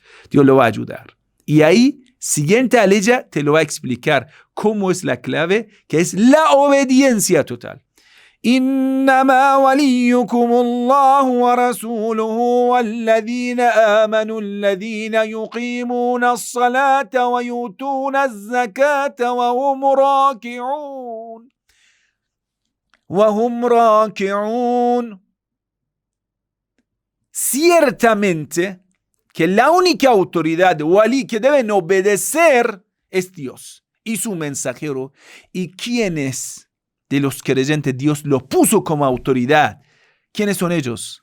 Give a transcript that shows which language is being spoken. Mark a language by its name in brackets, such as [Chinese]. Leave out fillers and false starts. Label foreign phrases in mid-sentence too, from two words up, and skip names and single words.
[Spanish] Dios lo va a ayudar. Y ahí, siguiente a ella, te lo va a explicar cómo es la clave, que es la obediencia total. [Arabic] إنما وليكم الله ورسوله والذين آمنوا الذين يقيمون الصلاة ويؤتون الزكاة وهم راكعون. [Spanish] Ciertamente que la única autoridad wali que deben obedecer es Dios y su mensajero. ¿Y quiénes de los creyentes Dios lo puso como autoridad? ¿Quiénes son ellos?